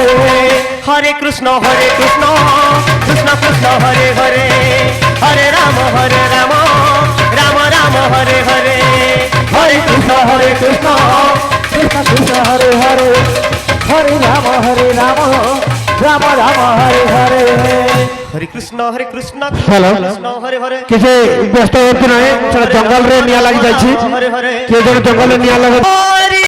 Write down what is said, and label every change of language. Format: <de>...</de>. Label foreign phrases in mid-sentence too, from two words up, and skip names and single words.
<bn>হরে কৃষ্ণ কৃষ্ণ কৃষ্ণ হরে হরে হরে রাম রাম রাম রাম হরে হরে হরে কৃষ্ণ কৃষ্ণ কৃষ্ণ কৃষ্ণ হরে হরে হরে রাম রাম রাম রাম হরে হরে হরে কৃষ্ণ কৃষ্ণ হ্যালো। কৃষ্ণ হরে হরে</bn> <or>କିଛି ବ୍ୟସ୍ତ ହୁଅନ୍ତୁ ନାହିଁ ସେଟା ଜଙ୍ଗଲରେ ନିଆଁ ଲାଗି ଯାଇଛି ହରେ ହରେ କିଏ ଜଣେ ଜଙ୍ଗଲରେ ନିଆଁ ଲଗାଇ ହରେ</or>